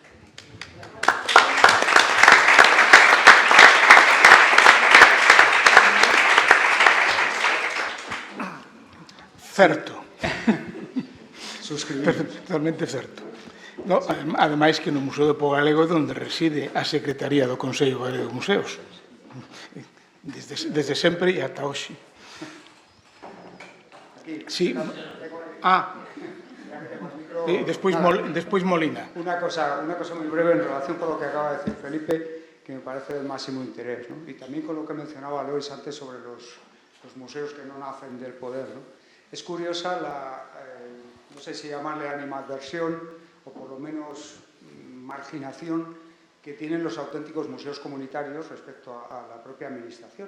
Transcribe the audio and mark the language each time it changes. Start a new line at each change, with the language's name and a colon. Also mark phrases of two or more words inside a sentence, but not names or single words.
Galician: Certo. Totalmente certo. Ademais que no Museo do Pobo Galego é onde reside a Secretaría do Consello Galego de Museos. Desde sempre e ata hoxe. aquí.
Spanish: Sí. Después Molina. Una cosa muy breve en relación con lo que acaba de decir Felipe, que me parece de máximo interés, ¿no? Y también con lo que mencionaba Lois antes sobre los museos que no nacen del poder, ¿no? Es curiosa no sé si llamarle animadversión o por lo menos marginación que tienen los auténticos museos comunitarios respecto a la propia administración.